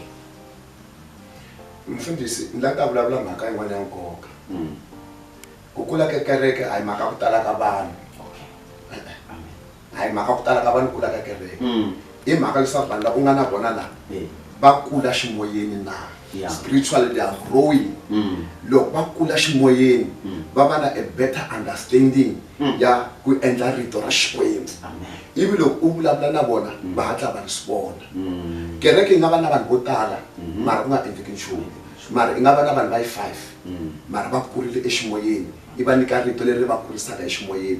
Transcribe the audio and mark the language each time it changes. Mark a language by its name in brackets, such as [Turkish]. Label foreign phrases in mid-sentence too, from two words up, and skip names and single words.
[Tsonga] Mfundhisi ni lava ku vulavula mhaka yin'wana ya nkoka. Ku kula ka kereke a hi mhaka ku tala ka vanhu. A hi mhaka ku tala ka vanhu kula ka kereke. I mhaka leswaku vanhu lava u nga na vona laha va kula ximoyeni na. [English] Spiritually they are growing. [Tsonga] Loko va kula ximoyeni va va na [English] a better understanding [Tsonga] ya ku endla rito ra Xikwembu. Ivi loko u vulavula na vona va hatla va ri swivona. Kereke yi nga va na vanhu vo tala mara ku nga endleki nchumu. Mara i nga va na vanhu va 5 mara va kurile eximoyeni i va nyika rito leri va kurisaka eximoyeni.